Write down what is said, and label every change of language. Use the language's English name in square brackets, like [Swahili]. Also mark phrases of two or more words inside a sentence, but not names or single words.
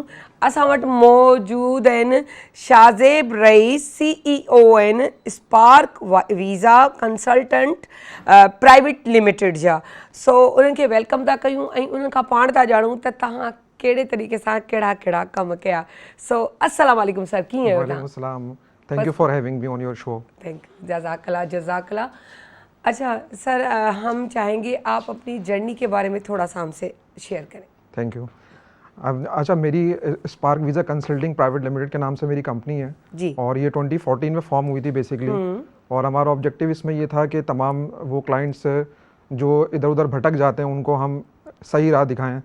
[Sindhi] असां वटि मौजूदु आहिनि शाज़ेब रईस, CEO आहिनि स्पार्क वीज़ा कंसल्टेंट प्राइवेट लिमिटेड जा। सो उन्हनि खे वेलकम था कयूं ऐं उन्हनि खां पाण था ॼाणूं त तव्हां कहिड़े तरीक़े सां कहिड़ा कहिड़ा कम कया। सो [Arabic] السلام عليكم [Sindhi] सर, कीअं आहियो तव्हां? [Arabic] وعليكم سلام, [English] thank you for having me on your show. thank you, [Arabic] جزاك الله جزاك الله. [Hindi] अच्छा सर, हम चाहेंगे आप अपनी जर्नी के बारे में थोड़ा सा हमसे शेयर करें। [English] thank you. [Hindi] अच्छा, मेरी स्पार्क वीज़ा कंसल्टिंग प्राइवेट लिमिटेड के नाम से मेरी कंपनी है जी। और ये 2014 में फॉर्म हुई थी बेसिकली। और हमारा ऑब्जेक्टिव इसमें ये था कि तमाम वो क्लाइंट्स जो इधर उधर भटक जाते हैं उनको हम सही राह दिखाएं।